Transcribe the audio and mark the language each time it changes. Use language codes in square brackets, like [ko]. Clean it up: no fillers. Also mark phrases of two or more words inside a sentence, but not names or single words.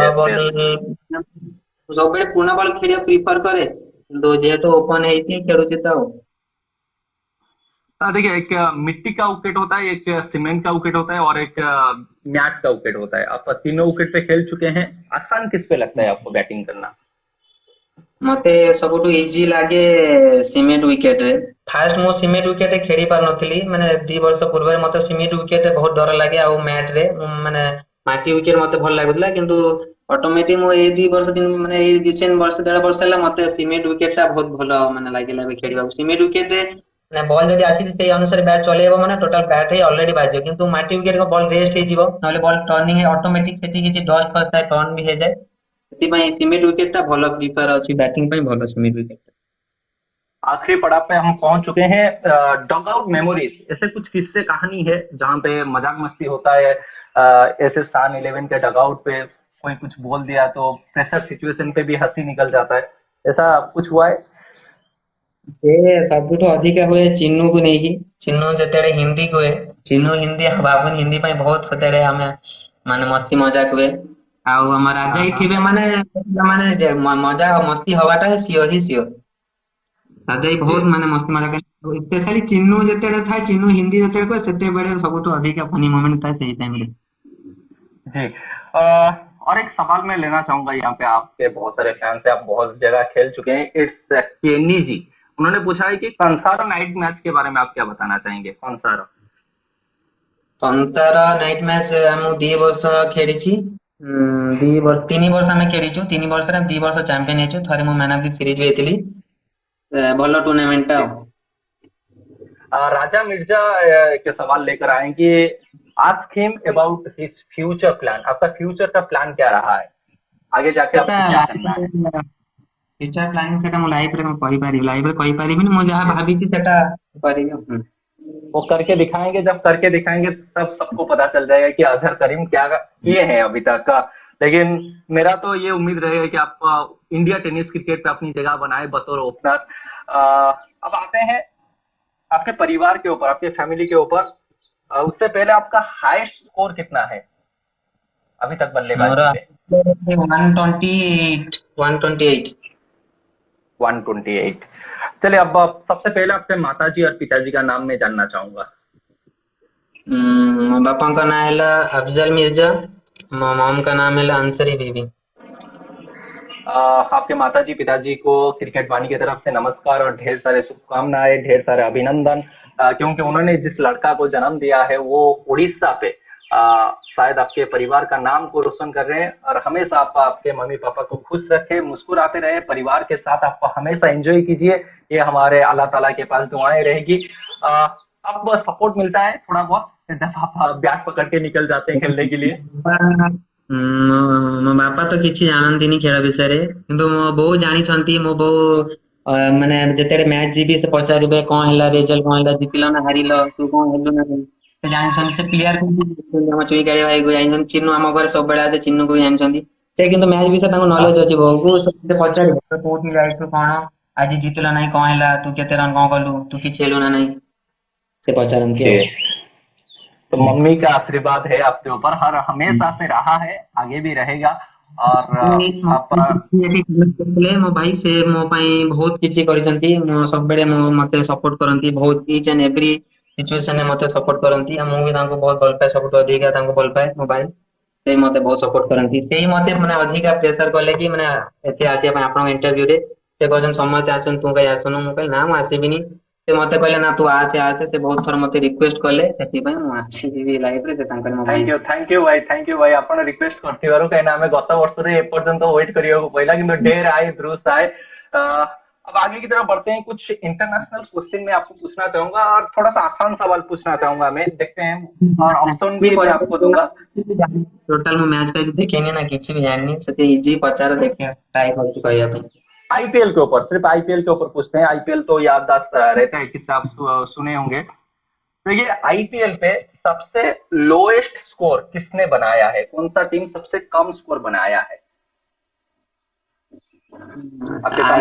[hi] यस [or] ବଲ୍ [hi] यस। [or] ସବୁବେଳେ ପୁରୁଣା ବଲ୍ ଖେଳିବାକୁ ପ୍ରିଫର करे କିନ୍ତୁ ଯେହେତु ଓପନ ହେଇଛି ଖେଳୁଛି ତ ଆଉ [hi] देखिए, एक मिट्टी का विकेट होता है, एक सीमेंट का विकेट होता है और एक मैट का विकेट होता है। आप तीनों विकेट पे खेल चुके हैं, आसान किस पे लगता है आपको बैटिंग करना? [or] ମତେ ସବୁଠୁ ଇଜି ଲାଗେ [en] cement wicket [or] ରେ ଫାଷ୍ଟ ମୁଁ ସିମେଣ୍ଟ ୱିକେଟ ରେ ଖେଳି ପାରୁନଥିଲି ମାନେ 2 ବର୍ଷ ପୂର୍ବରୁ ମତେ ସିମେଣ୍ଟ ୱିକେଟ ରେ ବହୁତ ଡର ଲାଗେ ଆଉ ମ୍ୟାଟ ରେ ମାନେ ମାଟି ୱିକେଟ ମତେ ଭଲ ଲାଗୁଥିଲା କିନ୍ତୁ ଅଟୋମେଟିକ ମୁଁ ଏଇ 2 ବର୍ଷ ମାନେ ଏଇ ରିସେଣ୍ଟ ବର୍ଷ 1.5 ବର୍ଷ ହେଲା ମତେ ସିମେଣ୍ଟ ୱିକେଟ ଟା ବହୁତ ଭଲ ମାନେ ଲାଗିଲା ଏବେ ଖେଳିବାକୁ ସିମେଣ୍ଟ ୱିକେଟ ରେ ମାନେ ବଲ୍ ଯଦି ଆସିଛି ସେଇ ଅନୁସାରେ ବ୍ୟାଟ୍ ଚଲେଇବ ମାନେ ଟୋଟାଲ ବ୍ୟାଟ୍ ରେ ଅଲରେଡି ବାଜିବ କିନ୍ତୁ ମାଟି ୱିକେଟ ବଲ୍ ରେଷ୍ଟ ହେଇଯିବ ନହେଲେ ବଲ୍ ଟର୍ନିଂ ଅଟୋମେଟିକ ସେଠି କିଛି ଡଷ୍ଟ ଥାଏ ଟର୍ନ ବି ହେଇଯାଏ ସେଥିପାଇଁ ସିମିଟ୍ ୱିକେଟ ଟା ଭଲ ପ୍ରିଫର ଅଛି ବ୍ୟାଟିଂ ପାଇଁ ଭଲ ସିମିଟ୍ ୱିକେଟ। [hi] आखिरी पड़ाव पे हम पहुंच चुके हैं। [en] dugout memories, [hi] ऐसे कुछ किस्से कहानी है जहां पे मजाक मस्ती होता है, ऐसे स्थान 11 के डग आउट पे कोई कुछ बोल दिया तो [en] pressure situation [hi] पे भी हंसी निकल जाता है, ऐसा कुछ हुआ है? [or] ସେ ସବୁଠୁ ଅଧିକା ହୁଏ ଚିନୁକୁ ନେଇକି। ଚିନୁ ଯେତେବେଳେ ହିନ୍ଦୀ କୁହେ, ଚିନୁ ହିନ୍ଦୀ ଆଉ ବାବୁନ ହିନ୍ଦୀ ପାଇଁ ବହୁତ ସେତେବେଳେ ଆମେ ମାନେ ମସ୍ତି ମଜାକ ହୁଏ। ଆଉ ଆମ ରାଜା [hi] हाँ [or] ହିଁ [hi] हाँ। [or] ଥିବେ ମାନେ ମଜା ଆଉ ମସ୍ତି ହବାଟା ସିଓର ହିଁ ସିଓର। ରାଜା ହିଁ [hi] जी [or] ବହୁତ ମାନେ ମସ୍ତି ମଜାକ, ସ୍ପେଶାଲି ଚିନୁ ଯେତେବେଳେ ଥାଏ, ଚିନୁ ହିନ୍ଦୀ ଯେତେବେଳେ କୁହେ ସେତେବେଳେ ସବୁଠୁ ଅଧିକା [en] funny moment [or] ଥାଏ ସେଇ ଟାଇମରେ। [hi] जी। अ, और एक सवाल मैं लेना चाहूंगा, यहाँ पे आपके बहुत सारे फैंस हैं, आप बहुत जगह खेल चुके हैं। इट्स केनी जी, उन्होंने पूछा है कि कंसारा [en] night match [hi] के बारे में आप क्या बताना चाहेंगे? कंसारा। [or] କଂସାର [en] night match [or] ମୁଁ 2 ବର୍ଷ ଖେଳିଛି। 3 ବର୍ଷ ଆମେ ଖେଳିଛୁ। 3 ବର୍ଷରେ ଆମେ 2 ବର୍ଷ ଚାମ୍ପିୟନ ହେଇଛୁ। ଥରେ ମୁଁ [en] man of the series [or] ବି ହେଇଥିଲି। ଭଲ ଟୁର୍ଣ୍ଣାମେଣ୍ଟ ଟା [hi] जी। [or] ଆଉ। [hi] राजा मिर्जा के सवाल लेकर आएंगे। [en] Ask him about his future plan. [hi] आपका फ्यूचर का प्लान क्या रहा है, आगे जाके [or] ସେଟା [hi] आपको क्या करना है? [or] ଲାଇଫରେ [en] future planning [or] ସେଟା ମୁଁ ଲାଇଫରେ ମୁଁ କହିପାରିବି, लाइफରେ କହିପାରିବିନି। ମୁଁ ଯାହା [hi] Yes। [or] ଭାବିଛି ସେଟା କରିବି ଆଉ। [hi] वो करके दिखाएंगे, जब करके दिखाएंगे तब सबको पता चल जाएगा कि अजहर करीम क्या किए हैं अभी तक का। लेकिन मेरा तो ये उम्मीद रहेगा कि आप इंडिया [en] tennis cricket [hi] पे अपनी जगह बनाए बतौर ओपनर। अब आते हैं आपके परिवार के ऊपर, आपके फैमिली के ऊपर। उससे पहले आपका हाईएस्ट स्कोर कितना है अभी तक [or] ମୋର [hi] बल्लेबाजी पे? [or] 128 128। [hi] 128। चलिए, अब सबसे पहले आपके माताजी और पिताजी का नाम मैं जानना चाहूंगा। [or] ମୋ ବାପାଙ୍କ ନାଁ ହେଲା अफजल मिर्जा। [hi] ମୋ मम का नाम ହେଲା अंसरी बीबी। आपके माताजी पिताजी को क्रिकेट वाणी की तरफ से नमस्कार और ढेर सारे शुभकामनाएं, ढेर सारे अभिनंदन, क्योंकि उन्होंने जिस लड़का को जन्म दिया है वो उड़ीसा पे शायद आपके परिवार का नाम को रोशन कर रहे हैं। और हमेशा आप आपके मम्मी पापा को खुश रखे, मुस्कुराते रहे, परिवार के साथ आप हमेशा एंजॉय कीजिए, ये हमारे अल्लाह ताला के पास दुआएं रहेगी। अब सपोर्ट मिलता है थोड़ा बहुत जब आप बैट पकड़ के निकल जाते हैं खेलने के लिए? [or] ମୋ ବାପା ତ କିଛି ଜାଣନ୍ତିନି ଖେଳ ବିଷୟରେ, କିନ୍ତୁ ମୋ ବୋଉ ଜାଣିଛନ୍ତି। ମୋ ବୋଉ ମାନେ ଯେତେବେଳେ ମ୍ୟାଚ୍ ଯିବି ସେ ପଚାରିବେ କଣ ହେଲା, ରେଜଲ୍ଟ କଣ ହେଲା, ଜିତିଲ ନା ହାରିଲ, ତୁ କଣ ହେଲୁ ନା ନାହିଁ। ସେ ଜାଣିଛନ୍ତି, ସେ ପ୍ଲେୟାର ଆମ ଚୁଇଁ କାଳିଆ ଭାଇକୁ ଜାଣିଛନ୍ତି, ଚିନୁ ଆମ ଘରେ ସବୁବେଳେ ଆସେ, ଚିନୁକୁ ବି ଜାଣିଛନ୍ତି। ସେ କିନ୍ତୁ ମ୍ୟାଚ୍ ବିଷୟରେ ତାଙ୍କୁ [hi] हाँ। [or] ନଲେଜ ଅଛି। ବୋଉକୁ ସେ ପଚାରିବେ ତୁ କୋଉଠି ଯାଇଛୁ, କଣ ଆଜି ଜିତିଲ ନାହିଁ, କଣ ହେଲା, ତୁ କେତେ ରନ୍ କଣ କଲୁ, ତୁ କିଛି ହେଲୁ [hi] ना नहीं, [or] ସେ ପଚାରନ୍ତି ଆଉ। [hi] जी। तो मम्मी का आशीर्वाद है आपके ऊपर, हर हमेशा से रहा है, आगे भी रहेगा। और आप [or] ମୋ ଭାଇ ସେ ମୋ ପାଇଁ ବହୁତ କିଛି କରିଛନ୍ତି। ମୋ ସବୁବେଳେ ମତେ ସପୋର୍ଟ କରନ୍ତି ବହୁତ। [en] each and every situation [or] ମତେ ସପୋର୍ଟ କରନ୍ତି। ଆଉ ମୁଁ ବି ତାଙ୍କୁ ବହୁତ ଭଲ ପାଏ, ସବୁଠୁ ଅଧିକା ତାଙ୍କୁ ଭଲ ପାଏ ମୋ ଭାଇ। ସେ ମତେ ବହୁତ ସପୋର୍ଟ କରନ୍ତି। ସେଇ ମତେ ମାନେ ଅଧିକା ପ୍ରେସର କଲେ କି ମାନେ ଏଠି ଆସିବା ପାଇଁ ଆପଣଙ୍କ ଇଣ୍ଟରଭ୍ୟୁରେ। ସେ କହିଛନ୍ତି ସମସ୍ତେ ଆସନ୍ତୁ ତୁ କାଇଁ ଆସୁନୁ। ମୁଁ କହିଲି ନା ମୁଁ ଆସିବିନି। ସେ ମତେ କହିଲେ ନା ତୁ ଆସେ ଆସେ। ସେ ବହୁତ ଥର ମତେ ରିକ୍ୱେଷ୍ଟ କଲେ, ସେଥିପାଇଁ ମୁଁ ଆସିବି ଲାଇଭରେ। ସେ ତାଙ୍କର ମୋ ଭାଇ। [hi] थैंक यू भाई, [or] ଆପଣ ରିକ୍ୱେଷ୍ଟ କରିଥିବାରୁ। କାହିଁକିନା ଆମେ ଗତ ବର୍ଷରେ ଏପର୍ଯ୍ୟନ୍ତ ୱେଟ୍ କରିବାକୁ ପଡିଲା, କିନ୍ତୁ [hi] ढेर आए दुरुस्त आए। अब आगे की तरफ बढ़ते हैं। कुछ [en] international question [hi] मैं आपको पूछना चाहूंगा और थोड़ा सा आसान सवाल पूछना चाहूंगा, मैं देखते हैं, और ऑप्शन [or] କିଏ [hi] भी मैं आपको दूंगा। [or] ଟୋଟାଲ ମୁଁ ମ୍ୟାଚ ଫ୍ୟାଚ ଦେଖିନି ନା, କିଛି भी ଜାଣିନି। ସେତେ ଇଜି ପଚାର, ଦେଖିବା ଟ୍ରାଏ କରୁଛି କହିବା ପାଇଁ। [hi] आईपीएल के ऊपर, सिर्फ आईपीएल के ऊपर पूछते हैं। आईपीएल तो याददाश्त रहते हैं, किससे आप सुने होंगे। तो ये आईपीएल पे सबसे [en] lowest score [hi] किसने बनाया है, कौन सा टीम सबसे कम स्कोर बनाया है? आपके सामने